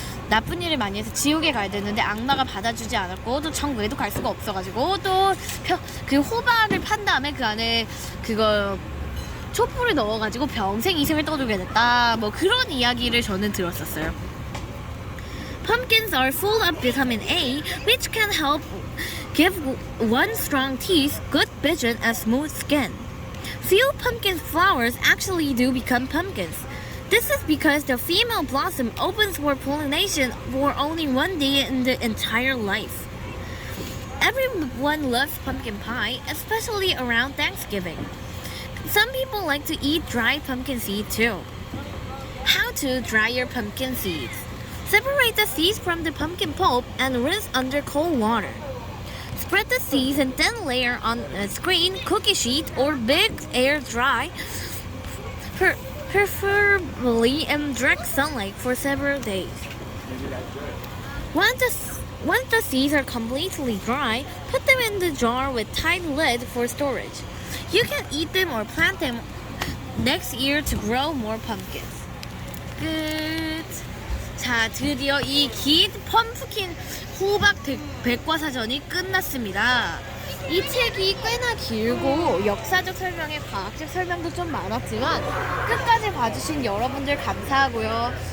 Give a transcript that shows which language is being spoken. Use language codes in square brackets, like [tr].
[ko] 나쁜 일을 많이 해서 지옥에 가야 되는데 악마가 받아주지 않았고 또 천국에도 갈 수가 없어가지고 또 그 호박을 판 다음에 그 안에 그거 촛불을 넣어가지고 평생 이승을 떠들게 됐다 뭐 그런 이야기를 저는 들었었어요. [en] Pumpkins are full of vitamin A, which can help give one strong teeth, good vision, and smooth skin. Few pumpkin flowers actually do become pumpkins. This is because the female blossom opens for pollination for only one day in the entire life. Everyone loves pumpkin pie, especially around Thanksgiving. Some people like to eat dried pumpkin seed too. How to dry your pumpkin seeds. Separate the seeds from the pumpkin pulp and rinse under cold water. Spread the seeds and then layer on a screen, cookie sheet, or big air dry, preferably in direct sunlight for several days. Once the seeds are completely dry, put them in the jar with tight lid for storage. You can eat them or plant them next year to grow more pumpkins. [ko] 끝. 자, 드디어 이 긴 펌프킨 호박 백과사전이 끝났습니다. 이 책이 꽤나 길고 역사적 설명에 과학적 설명도 좀 많았지만 끝까지 봐주신 여러분들 감사하고요.